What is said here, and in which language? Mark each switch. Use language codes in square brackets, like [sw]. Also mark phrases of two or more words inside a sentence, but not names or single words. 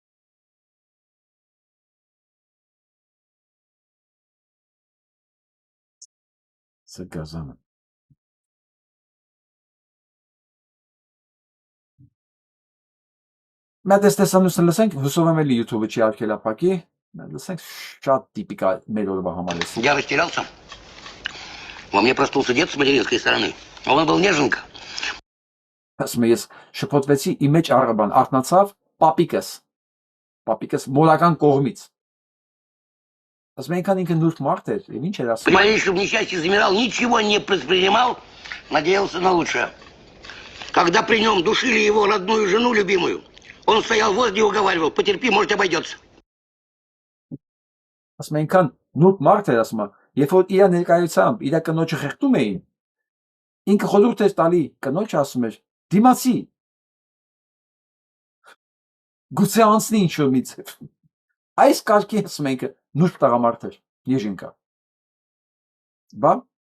[hy] Սա Գազանը։ Մենք այս տեսանյութը լսենք, հուսով եմ էլի YouTube-ը չի արգելափակի, լսենք շատ տիպիկ է մեր օրվա համար։ [ru] Я растерялся. Во мне проснулся дед с материнской стороны. Он был неженка. [hy] Ասում ես շփոթվեցի իմ մեջ առաբան արթնացավ պապիկս մորական կողմից։ Ասում ինքան ինքը նուրբ մարդ էր, եւ ինչ էր ասում։ [ru] При малейшем несчастье замирал, ничего не предпринимал, надеялся на лучшее. Когда при нем душили его родную жену любимую, он стоял возле и уговаривал: потерпи, может, обойдется. [hy] Ասում ինքան նուրբ մարդ էր, ասում երբ որ իր ներկայությամբ իր կնոջը խեղդում էին, ինքը խորհուրդ էր տալի, կնոջը ասում էր դիմացի գուցե անցնի ինչ-որ միցև։ Այս կարգի ասում ենք նուրբ տղամարդ էր, եժենկա։ Բա